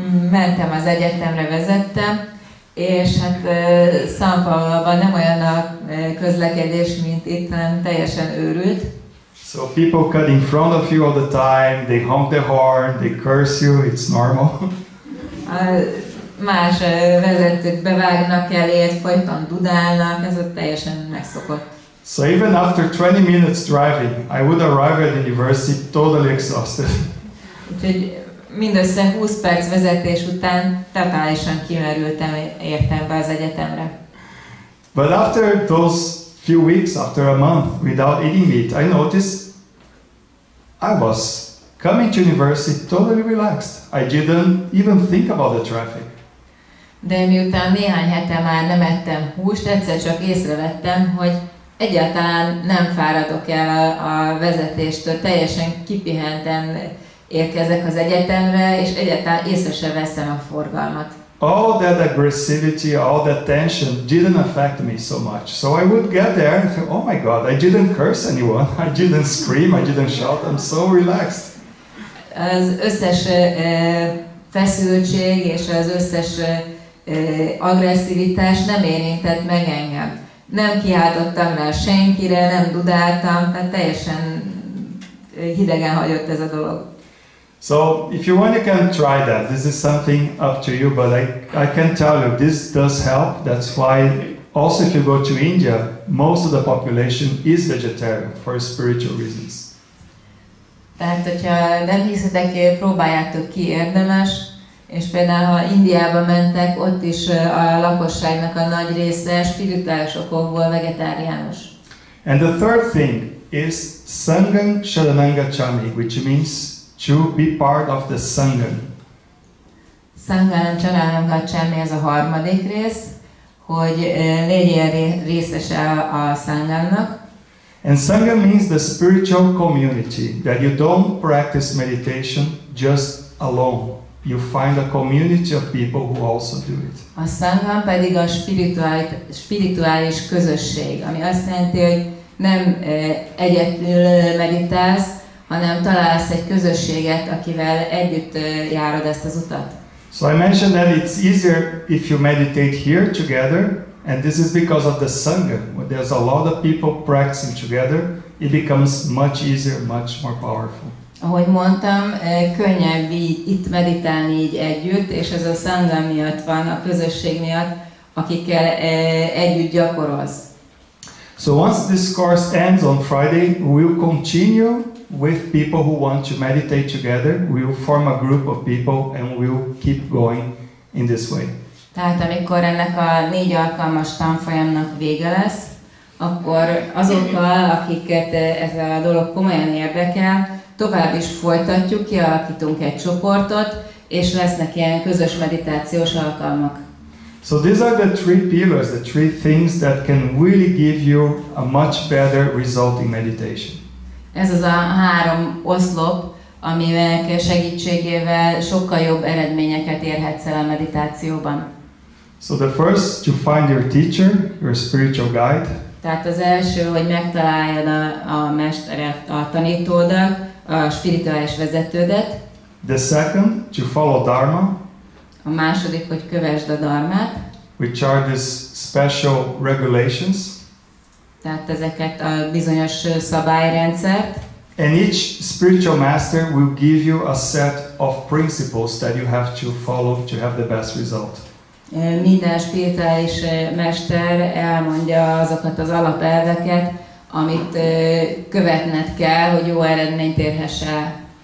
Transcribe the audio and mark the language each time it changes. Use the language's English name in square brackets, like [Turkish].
[Hungarian] Mentem az egyetemre, vezettem, és hát São Pauloban nem olyan a közlekedés, mint itt, hanem teljesen őrült. [English] So people cut in front of you all the time, they honk their horn, they curse you, it's normal. [Hungarian] Más vezetők bevágnak elét, folyton dudálnak, ez ott teljesen megszokott. [English] So even after 20 minutes driving, I would arrive at the university totally exhausted. [Hungarian] Úgyhogy mindössze 20 perc vezetés után totálisan kimerültem, értem be az egyetemre. [English] But after those few weeks, after a month without eating meat, I noticed I was coming to university totally relaxed. I didn't even think about the traffic. [Hungarian] De miután néhány hete már nem ettem húst, egyszer csak észrevettem, hogy egyáltalán nem fáradok el a vezetéstől, teljesen kipihenten érkezek az egyetemre, és egyáltalán észre se veszem a forgalmat. [English] All that aggressivity, all that tension didn't affect me so much. So I would get there and think, oh my God, I didn't curse anyone, I didn't scream, I didn't shout, I'm so relaxed. [Hungarian] Az összes feszültség és az összes agresszivitás nem érintett meg engem. Nem kiáltottam rá senkire, nem dudáltam, tehát teljesen hidegen hagyott ez a dolog. [English] So if you want, you can try that. This is something up to you, but I can tell you this does help. That's why also if you go to India, most of the population is vegetarian for spiritual reasons. [Hungarian] Tehát, hogyha nem hiszitek, próbáljátok ki, érdemes. És például, ha Indiába mentek, ott is a lakosságnak a nagy része spirituális okokból vegetáriánus. [English] And the third thing is [Pali] Sangam Sharananga Chami, [English] which means to be part of the Sangam. [Pali] Sangam Sharananga Chami, [Hungarian] ez a harmadik rész, hogy legyél részese a Sangamnak. [English] And Sangam means the spiritual community, that you don't practice meditation just alone. You find a community of people who also do it. [Hungarian] A Sangam pedig a spirituális közösség, ami azt jelenti, hogy nem egyedül meditálsz, hanem találsz egy közösséget, akivel együtt járod ezt az utat. [English] So I mentioned that it's easier if you meditate here together, and this is because of the Sangha. When there's a lot of people practicing together, it becomes much easier, much more powerful. [Hungarian] Ahogy mondtam, könnyebb így itt meditálni így együtt, és ez a Sangha miatt van, a közösség miatt, akikkel együtt gyakorolsz. [English] So once this course ends on Friday, we will continue with people who want to meditate together. We will form a group of people and we will keep going in this way. [Hungarian] Tehát amikor ennek a 4 alkalmas tanfolyamnak vége lesz, akkor azokkal, akiket ez a dolog komolyan érdekel, tovább is folytatjuk, kialakítunk egy csoportot, és lesznek ilyen közös meditációs alkalmak. [English] So these are the 3 pillars, the 3 things that can really give you a much better result in meditation. [Hungarian] Ez az a 3 oszlop, aminek segítségével sokkal jobb eredményeket érhetsz el a meditációban. [English] So the first, to find your teacher, your spiritual guide. [Hungarian] Tehát az első, hogy megtaláljad a mesteret, a tanítódat, a spirituális vezetődet. [English] The second, to follow Dharma. [Hungarian] A második, hogy kövesd a dharmát. [English] Which are these special regulations. [Hungarian] Tehát ezeket a bizonyos szabályrendszert. [English] And each spiritual master will give you a set of principles that you have to follow to have the best result. [Hungarian] Minden spirituális mester elmondja azokat az alapelveket, amit követned kell, hogy jó eredményt érhess el.